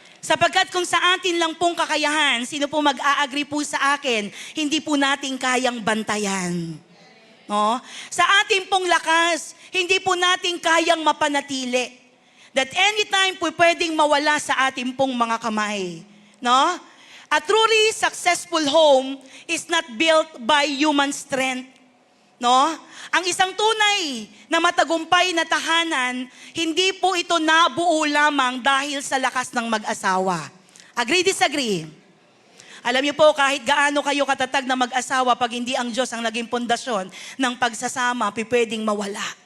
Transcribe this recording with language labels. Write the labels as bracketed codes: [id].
[tl] Sapagkat kung sa atin lang pong kakayahan, sino po mag-a-agree po sa akin, hindi po natin kayang bantayan. No? Sa ating pong lakas, hindi po natin kayang mapanatili. [en] That anytime [tl] po pwedeng mawala sa ating pong mga kamay. No? [en] A truly successful home is not built by human strength. No? [tl] Ang isang tunay na matagumpay na tahanan, hindi po ito nabuo lamang dahil sa lakas ng mag-asawa. [en] Agree, disagree? [tl] Alam niyo po, kahit gaano kayo katatag na mag-asawa, pag hindi ang Diyos ang naging pundasyon ng pagsasama, pwedeng mawala.